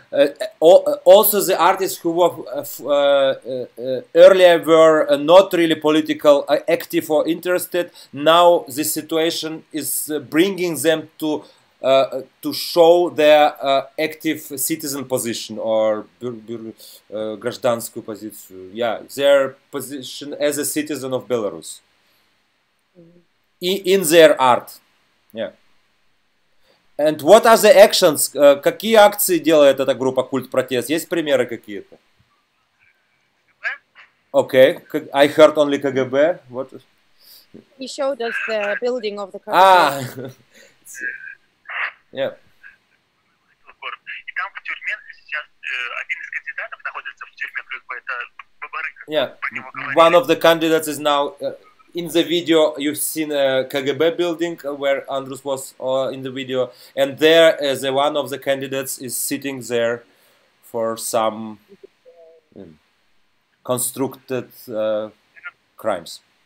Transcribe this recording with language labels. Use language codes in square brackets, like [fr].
[en] Also, the artists who earlier were not really political, active or interested, now the situation is bringing them to show their active citizen position or [ru] гражданскую позицию. [en] Yeah, their position as a citizen of Belarus in their art. Yeah. And what are the actions? [ru] Какие акции делает эта группа Культ-протест? Есть примеры какие-то? [en] Okay, I heard only КГБ. What? He showed us the building of the KGB. Yeah. [ru] И там в тюрьме сейчас один из кандидатов находится в тюрьме КГБ, это Бабарыка. [en] Yeah, one of the candidates is now... in the video, you've seen a KGB building where Andrus was in the video, and there, one of the candidates is sitting there for some constructed crimes.